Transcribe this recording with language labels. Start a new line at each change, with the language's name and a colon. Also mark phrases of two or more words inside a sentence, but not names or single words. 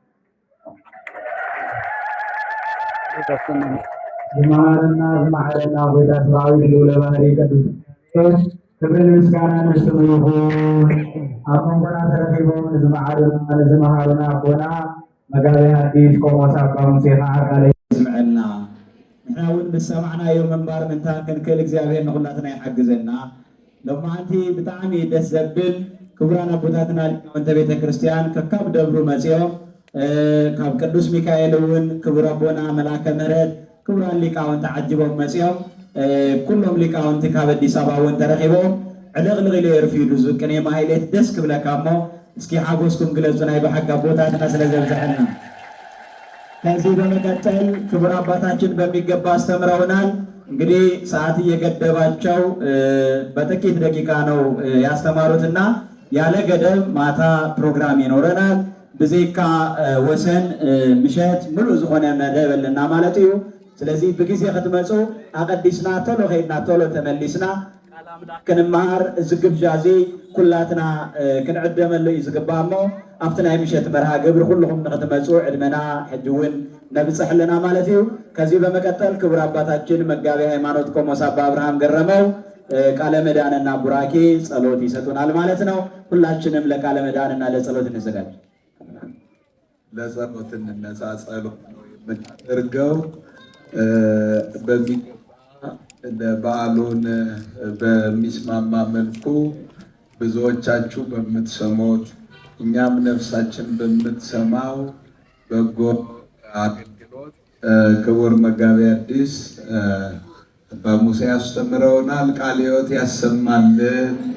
Tigrinya: ዝማረና ዝማረና ሆይታ ሰብአዊ ልዑለ ባሕሪ ቅዱስ ክብርን ምስጋናን ስሙ ይሁን። ኣብ መንጎና ተረኺቦም ንዝመዓሩና ንዝመሃሩና ኣቦና መጋቤ ሐዲስ ቆሞስ ኣባ ሙሴ ከዓ ቃለ ይስምዐልና ንሕና እውን ምስ ሰማዕናዮ ምንባር ምንታን ክንክእል እግዚአብሔር ንኹላትና ይሓግዘና። ሎማዓንቲ ብጣዕሚ ደስ ዘብል ክቡራን ኣቦታትና ሊቃውንተ ቤተ ክርስቲያን ከካብ ደብሩ መፂኦም ካብ ቅዱስ ሚካኤል እውን ክቡር ኣቦና መላከ ምህረት ክቡራን ሊቃውንቲ ዓጅቦም መፂኦም ኩሎም ሊቃውንቲ ካብ አዲስ አበባ እውን ተረኺቦም ዕልቕልቕ ኢሉ የርፊዱ ዝቅኔ ማህሌት ደስ ክብለካ እሞ እስኪ ሓጎስኩም ግለጹ ናይ ብሓቂ ኣቦታትና ስለ ዘብዝሐልና።
Amharic: ከዚህ በመቀጠል ክቡር አባታችን በሚገባ አስተምረውናል። እንግዲህ ሰዓት እየገደባቸው በጥቂት ደቂቃ ነው ያስተማሩትና ያለ ገደብ ማታ ፕሮግራም ይኖረናል።
Tigrinya: ብዜካ ወሰን ምሸት ሙሉ ዝኾነ መደበልና ማለት እዩ። ስለዚህ ብጊዜ ክትመፁ ኣቀዲስና ቶሎ ከይድና ቶሎ ተመሊስና ክንመሃር እዚ ግብዣ እዚ ኩላትና ክንዕደመሉ እዩ ዝግባእ እሞ ኣብቲ ናይ ምሸት መርሃ ግብሪ ኩልኩም ንክትመፁ ዕድመና ሕጂ እውን ነብፅሕ ኣለና ማለት እዩ።
Amharic: ከዚህ በመቀጠል ክቡር አባታችን መጋቤ ሃይማኖት ቆሞስ አባ አብርሃም ገረመው ቃለ መዳንና ቡራኬ ጸሎት ይሰጡናል ማለት ነው። ሁላችንም ለቃለ መዳንና ለጸሎት እንዘጋጅ። ለጸሎት እንነሳ። ጸሎት የምናደርገው በዓሉን በሚስማማ መልኩ ብዙዎቻችሁ በምትሰሙት እኛም ነፍሳችን በምትሰማው በጎ አገልግሎት ክቡር መጋቤ ሐዲስ አባ ሙሴ ያስተምረውናል። ቃለ ሕይወት ያሰማልን።